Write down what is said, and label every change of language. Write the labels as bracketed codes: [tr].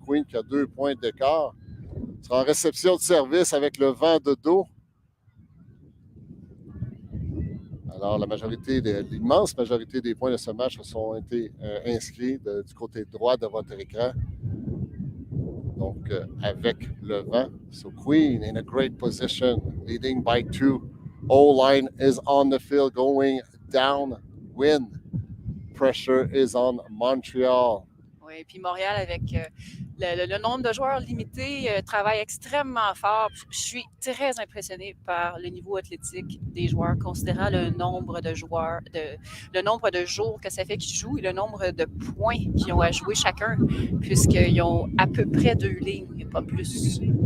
[fr] Queen qui a 2 points d'écart. Sera en réception de service avec le vent de dos. Alors, l'immense majorité des points de ce match ont été inscrits du côté droit de votre écran. Donc, avec le vent. [en] So, Queen in a great position, leading by 2. O-line is on the field, going downwind. Pressure is on Montreal. [fr] Oui, puis Montréal, avec le nombre de joueurs limité, travaille extrêmement fort. Je suis très impressionnée par le niveau athlétique des joueurs, considérant le nombre de joueurs, le nombre de jours que ça fait qu'ils jouent et le nombre de points qu'ils ont à jouer chacun, puisqu'ils ont à peu près 2 lignes, pas plus.